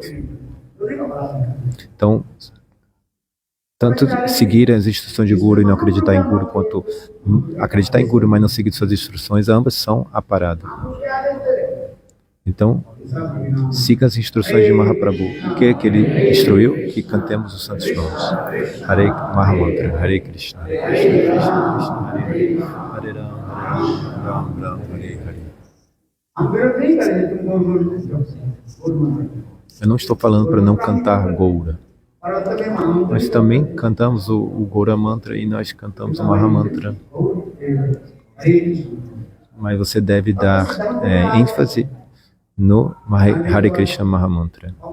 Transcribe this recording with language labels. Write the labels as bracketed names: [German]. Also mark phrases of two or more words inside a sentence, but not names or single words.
[Portuguese] Então, tanto seguir as instruções de Guru e não acreditar em Guru, quanto acreditar em Guru, mas não seguir suas instruções, ambas são a parada. Então, siga as instruções de Mahaprabhu. O que ele instruiu? Que cantemos os santos nomes. [Sanskrit] हरे महामन्त्र, हरे कृष्ण, हरे कृष्ण, कृष्ण कृष्ण, हरे हरे, हरे राम, राम राम, हरे हरे. [Portuguese] Eu não estou falando para não cantar Goura. Nós também cantamos o Goura Mantra e nós cantamos o Mahamantra. Mas você deve dar ênfase no Hare Krishna Mahamantra.